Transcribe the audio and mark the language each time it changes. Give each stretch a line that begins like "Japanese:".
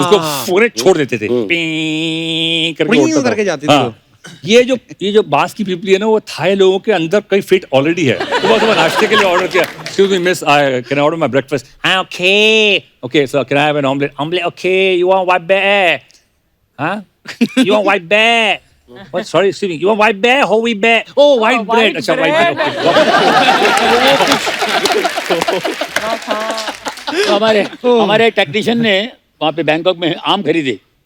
Hindi: उसको पूरे छोड़ देते थे, पीं करके पीं उड़ता था। करके जाती थी हाँ। वो। ये जो बांस की पीपली है ना, वो थाई लोगों के अंदर कई फिट ऑलरेडी है। सुबह नाश्ते के लिए ऑर्डर किया,
English: Excuse me miss, can I order my breakfast? Okay sir, can I have an omelette? Okay, you want white bear? हां, you want white bear? What? Sorry, excuse me. You want white bear? Whole wheat bear? Oh, white bread. अच्छा, white bread.
Hindi: तो हमारे technician ने वहाँ पे Bangkok में आम खरीदे।